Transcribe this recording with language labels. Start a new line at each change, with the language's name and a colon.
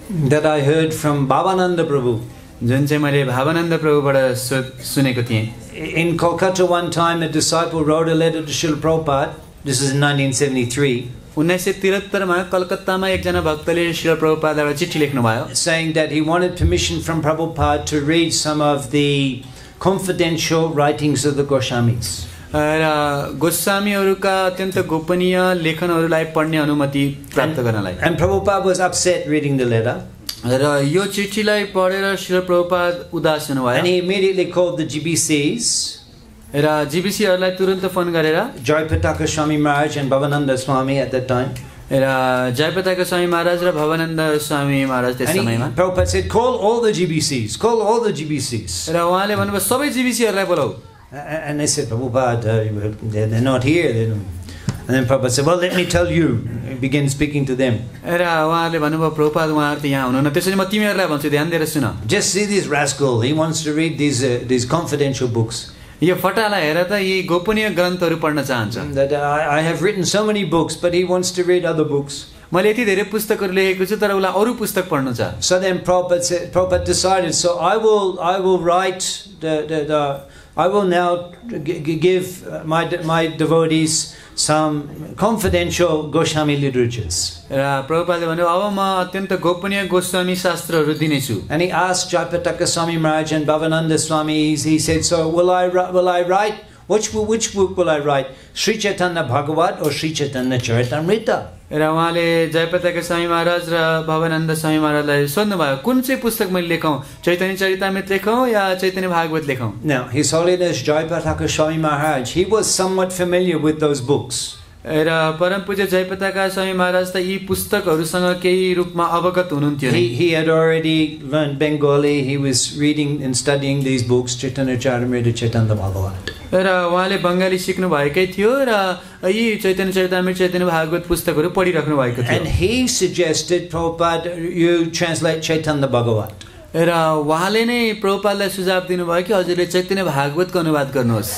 English: That I heard from Bhavananda Prabhu.
Nepali: जुन चाहिँ मैले भावानन्द प्रभुबाट सुनेको थिएँ.
English: In Kolkata one time a disciple wrote a letter to Srila Prabhupada. This is in 1973.
Nepali: 1973 मा कलकत्तामा एकजना भक्तले श्रील प्रभुपादलाई चिठी लेख्नुभयो
English: saying that he wanted permission from Prabhupada to read some of the confidential writings of the Goswamis.
Nepali: र गोस्वामीहरुका अत्यन्त गोपनीय लेखनहरुलाई पढ्ने अनुमति प्राप्त गर्नलाई.
English: And Prabhupada was upset reading the letter.
Nepali: र यो चिठीलाई पढेर श्रील प्रभुपाद उदास हुनुभयो.
English: And he immediately called the GBCs.
Nepali: र जीबीसीहरुलाई तुरुन्त फोन गरेर
English: Jayapataka Swami Maharaj and Bhavananda Swami at that time.
Nepali: र जयपताका स्वामी महाराज र भवानन्द स्वामी महाराज त्यस समयमा
English: Prabhupada said, call all the GBCs, call all the GBCs.
Nepali: र उहाँले भन्नुभयो सबै जीबीसीहरुलाई बोलाऊ.
English: And they said, Prabhupada, they're not here. And then Prabhupada said, well, let me tell you. He began speaking to them.
Nepali: र उहाँले भन्नुभयो प्रभुपाद उहाँहरु त यहाँ हुनुहुन्न त्यसैले म तिमीहरुलाई भन्छु ध्यान दिएर सुन.
English: Just see this rascal. He wants to read these confidential books.
Nepali: यो फटाला हेर त यी गोपनीय ग्रन्थहरु पढ्न चाहन्छ.
English: That I have written so many books, but he wants to read other books.
Nepali: मैले यति धेरै पुस्तकहरु लेखेको छु तर उलाई अरु पुस्तक पढ्नु छ.
English: So then Prabhupada decided, so I will write I will now give my devotees some confidential Goswami literatures.
Nepali: र प्रभुपादले भन्नु अब म अत्यन्त गोपनीय गोस्वामी शास्त्रहरु दिनेछु.
English: And he asked Jayapataka Swami Maharaj and Bhavananda Swami, he said, so will I write, which book will I write? Sri Chaitanya Bhagavat or Sri Chaitanya Charitamrita?
Nepali: र उहाँले जयपताका स्वामी महाराज र भवानन्द स्वामी महाराजलाई सोध्नुभयो कुन चाहिँ पुस्तक मैले लेखौं चैतन्य चरितामृत लेखौं या Chaitanya Bhagwat लेखौं.
English: Now His Holiness Jayapataka Swami Maharaj, he was somewhat familiar with those books.
Nepali: र परम पूज्य जयपताका स्वामी महाराज त यी पुस्तकहरुसँग केही रूपमा अवगत हुनुहुन्थ्यो नि.
English: He had already learned Bengali. He was reading and studying these books, Chaitanya Charitamrita, Chaitanya Bhagavat.
Nepali: र उहाँले बंगाली सिक्नु भएकै थियो र यी चैतन्य चरितामृत चैतन्य भागवत पुस्तकहरु पढिराख्नु भएको थियो.
English: And he suggested, Prabhupada, you translate Chaitanya Bhagavat.
Nepali: र उहाँले नै प्रभुपादलाई सुझाव दिनुभयो कि हजुरले चैतन्य भागवतको अनुवाद गर्नुहोस्.